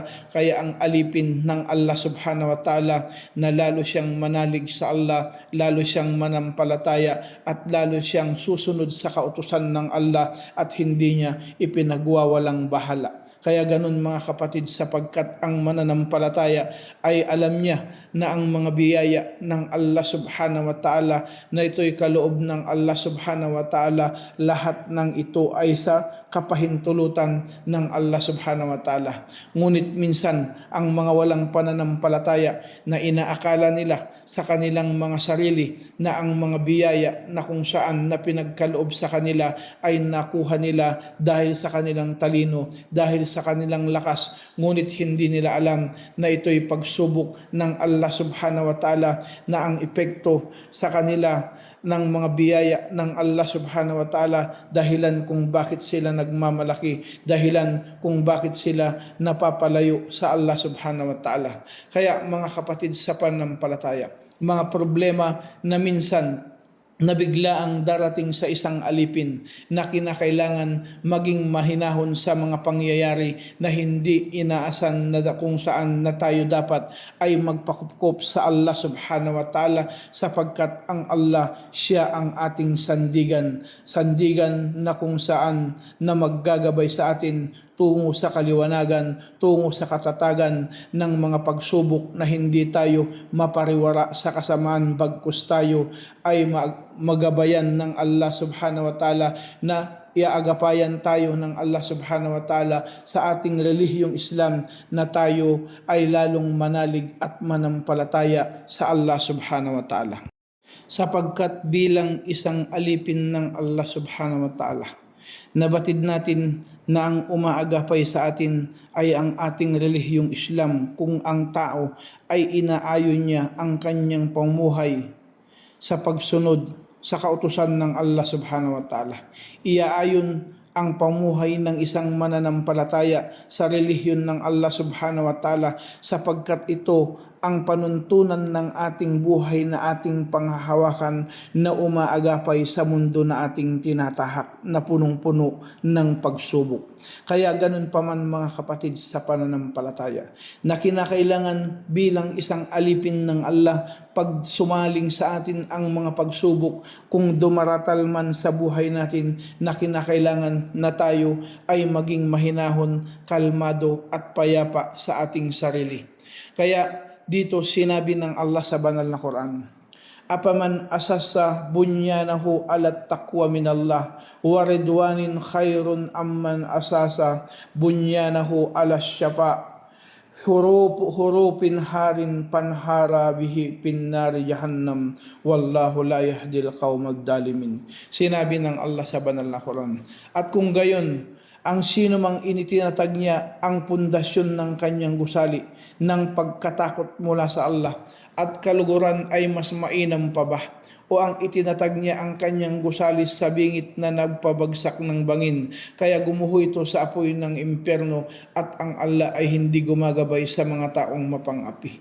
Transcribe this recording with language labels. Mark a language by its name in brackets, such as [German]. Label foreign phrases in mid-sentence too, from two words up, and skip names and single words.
[Filipino] Kaya ang alipin ng [Arabic] الله سبحانه وتعالى [Filipino] na lalo siyang manalig sa Allah, lalo siyang manampalataya, at lalo siyang susunod sa kautusan ng Allah at hindi niya ipinagwawalang bahala. Kaya ganun, mga kapatid, sapagkat ang mananampalataya ay alam niya na ang mga biyaya ng [Arabic] الله سبحانه وتعالى [Filipino] na ito'y kaloob ng [Arabic] الله سبحانه وتعالى, [Filipino] lahat ng ito ay sa kapahintulutan ng [Arabic] الله سبحانه وتعالى. [Filipino] Ngunit minsan ang mga walang pananampalataya na inaakala nila sa kanilang mga sarili na ang mga biyaya na kung saan na pinagkaloob sa kanila ay nakuha nila dahil sa kanilang talino, dahil sa kanilang lakas, ngunit hindi nila alam na ito'y pagsubok ng [Arabic] الله سبحانه وتعالى, [Filipino] na ang epekto sa kanila ng mga biyaya ng [Arabic] الله سبحانه وتعالى, [Filipino] dahilan kung bakit sila nagmamalaki, dahilan kung bakit sila napapalayo sa [Arabic] الله سبحانه وتعالى. [Filipino] Kaya mga kapatid sa pananampalataya, mga problema na minsan na bigla ang darating sa isang alipin, na kinakailangan maging mahinahon sa mga pangyayari na hindi inaasan, na kung saan na tayo dapat ay magpakupkop sa [Arabic] الله سبحانه وتعالى, [Filipino] sapagkat ang Allah, siya ang ating sandigan na kung saan na maggagabay sa atin tungo sa kaliwanagan, tungo sa katatagan ng mga pagsubok, na hindi tayo mapariwara sa kasamaan, bagkus tayo ay magabayan ng [Arabic] الله سبحانه وتعالى, [Filipino] na iaagapayan tayo ng [Arabic] الله سبحانه وتعالى [Filipino] sa ating relihiyong Islam, na tayo ay lalong manalig at manampalataya sa [Arabic] الله سبحانه وتعالى. [Filipino] Sapagkat bilang isang alipin ng [Arabic] الله سبحانه وتعالى, [Filipino] nabatid natin na ang umaagapay sa atin ay ang ating relihiyong Islam, kung ang tao ay inaayon niya ang kanyang pamumuhay sa pagsunod sa kautusan ng [Arabic] الله سبحانه وتعالى. [Filipino] Iaayon ang pamuhay ng isang mananampalataya sa relihiyon ng [Arabic] الله سبحانه وتعالى [Filipino] sapagkat ito ang panuntunan ng ating buhay na ating panghahawakan na umaagapay sa mundo na ating tinatahak na punong-puno ng pagsubok. Kaya ganun pa man mga kapatid sa pananampalataya na kinakailangan bilang isang alipin ng Allah pag sumaling sa atin ang mga pagsubok kung dumaratal man sa buhay natin na kinakailangan na tayo ay maging mahinahon, kalmado at payapa sa ating sarili. Kaya dito sinabi ng Allah sa banal na Quran, [Arabic] أفمن أسس بنيانه على تقوى من الله ورضوان خير أم من أسس بنيانه على شفا جرف هار فانهار به في نار جهنم والله لا يهدي القوم الظالمين. [Filipino] Sinabi ng Allah sa banal na Quran, at kung gayon ang sino mang initinatag niya ang pundasyon ng kanyang gusali ng pagkatakot mula sa Allah at kaluguran ay mas mainam pa ba? O ang itinatag niya ang kanyang gusali sa bingit na nagpabagsak ng bangin kaya gumuho ito sa apoy ng impyerno at ang Allah ay hindi gumagabay sa mga taong mapangapi.